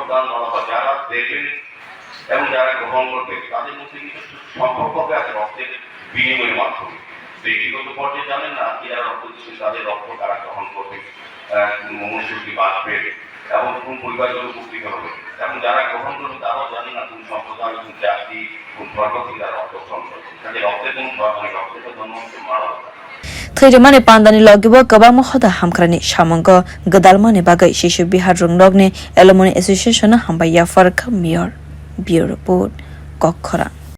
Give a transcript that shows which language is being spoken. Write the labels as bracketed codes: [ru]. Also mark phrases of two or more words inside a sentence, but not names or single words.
[bn] দান বলা হয় যারা দেবেন এবং যারা গ্রহণ করবে তাদের মধ্যে কিন্তু সম্পর্ক হবে আছে রক্তের বিনিময়ের মাধ্যমে ব্যক্তিগত পর্যায়ে জানেন না যারা রক্ত দিচ্ছেন তাদের রক্ত তারা গ্রহণ করবে মনুষ্যটি বাঁচবে এবং কোন পরিবারগুলো উপকৃত হবে এবং যারা গ্রহণ করবে তারাও জানে না কোন সম্প্রদায় কোন জাতি কোন ধর্ম থেকে তারা রক্ত গ্রহণ করবে তাদের রক্তের কোন ধর্ম রক্তের ধর্ম হচ্ছে মানবতা [trp] Thwirimani pandani logibo kabang mohoda hamkrani samung gedalmani bagai Sishu Bihar rwngnogni Alamoni Association hambaya farka [en] mayor bureau report [trp] kwthar